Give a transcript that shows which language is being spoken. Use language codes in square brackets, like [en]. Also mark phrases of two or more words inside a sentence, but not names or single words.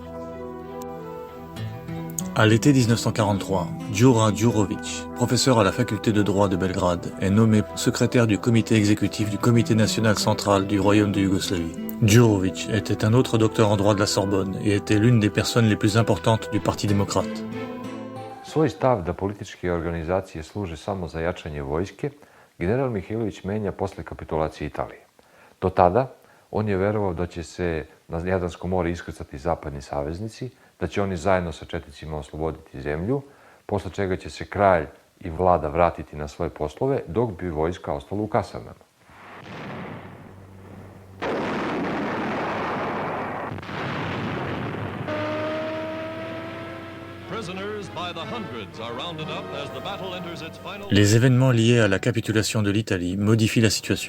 [fr] À l'été 1943, Đura Đurović, professeur à la faculté de droit de Belgrade, est nommé secrétaire du comité exécutif du comité national central du royaume de Yougoslavie. Đurović était un autre docteur en droit de la Sorbonne et était l'une des personnes les plus importantes du Parti démocrate. [sr] Svoj stav da političke organizacije služe samo za jačanje vojske, general Mihajlović menja posle kapitulacije Italije. Do tada, on je verovao da će se na Jadransko more iskrcati zapadni saveznici, da će oni zajedno sa četnicima osloboditi zemlju, posle čega će se kralj i vlada vratiti na svoje poslove, dok bi vojska ostala u kasarnama. [fr] Les événements liés à la capitulation de l'Italie modifient la situation.